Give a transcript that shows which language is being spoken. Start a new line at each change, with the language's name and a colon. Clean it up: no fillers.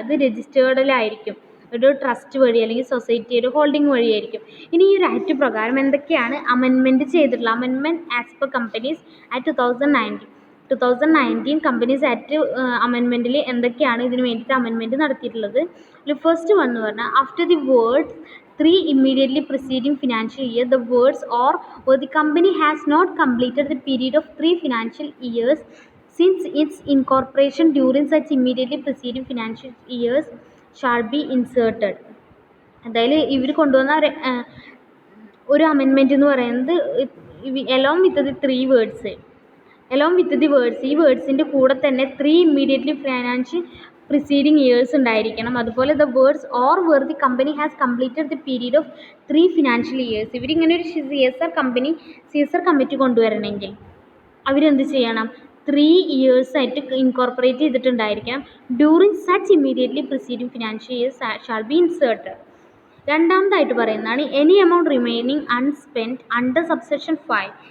Malayalam: ഇത് രജിസ്റ്റേർഡിലായിരിക്കും, ഒരു ട്രസ്റ്റ് വഴി അല്ലെങ്കിൽ സൊസൈറ്റി ഒരു ഹോൾഡിംഗ് വഴിയായിരിക്കും. ഇനി ഈ ഒരു ആക്ട് പ്രകാരം എന്തൊക്കെയാണ് അമെൻമെൻറ്റ് ചെയ്തിട്ടുള്ള, amendment as per companies act 2019 companies act അമെൻമെൻറ്റിൽ എന്തൊക്കെയാണ് ഇതിന് വേണ്ടിയിട്ട് അമെൻമെൻറ്റ് നടത്തിയിട്ടുള്ളത്.
English: first one
Malayalam: എന്ന് പറഞ്ഞാൽ
English: After the word 3 immediately preceding financial year, the words or the company has not completed the period of 3 financial years since its incorporation during such immediately preceding financial years shall be inserted.
Malayalam: അതായത് ഇവർ കൊണ്ടുവന്ന ഒരു amendment എന്ന് പറയുന്നത്
English: along with the 3 words along with the words,
Malayalam: ഈ വേർഡ്സിൻ്റെ കൂടെ തന്നെ
English: 3 immediately financial preceding years
Malayalam: ഉണ്ടായിരിക്കണം.
English: അതുപോലെ the words or where the company has completed the period of 3 financial years.
Malayalam: ഇവരിങ്ങനെ ഒരു CSR കമ്മിറ്റി കൊണ്ടുവരണമെങ്കിൽ അവരെന്ത് ചെയ്യണം?
English: 3 years
Malayalam: ആയിട്ട് incorporate ചെയ്തിട്ടുണ്ടായിരിക്കണം.
English: During such immediately preceding financial years shall be inserted.
Malayalam: രണ്ടാമതായിട്ട് പറയുന്നതാണ്
English: Any amount remaining unspent under subsection 5.